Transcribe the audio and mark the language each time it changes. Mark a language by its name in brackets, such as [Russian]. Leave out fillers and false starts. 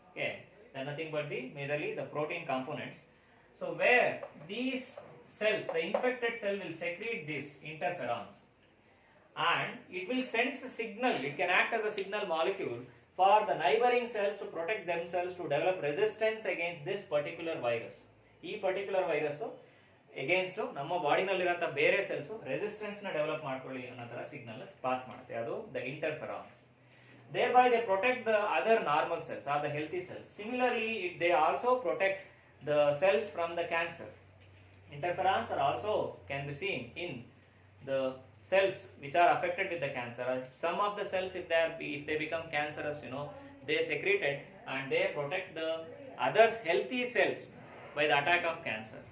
[English] Okay, they are nothing but the majorly the protein components. So where these cells, the infected cell will secrete these interferons, and it will sense a signal. It can act as a signal molecule for the neighboring cells to protect themselves, to develop resistance against this particular virus. [Kannada] ಈ particular virus against ನಮ್ಮ ಬಾಡಿನಲ್ಲಿರೋಂಥ ಬೇರೆ cells resistance ನ develop ಮಾಡ್ಕೊಳ್ಳಿ ಅನ್ನೋ ತರ signal pass ಮಾಡುತ್ತೆ. ಅದು the ಇಂಟರ್ಫೆರಾನ್ಸ್. [English] Thereby they protect the other normal cells or the healthy cells. Similarly, they also protect the cells from the cancer. Interferons are also can be seen in the cells which are affected with the cancer. Some of the cells, if they become cancerous, they secrete it and they protect the other healthy cells by the attack of cancer.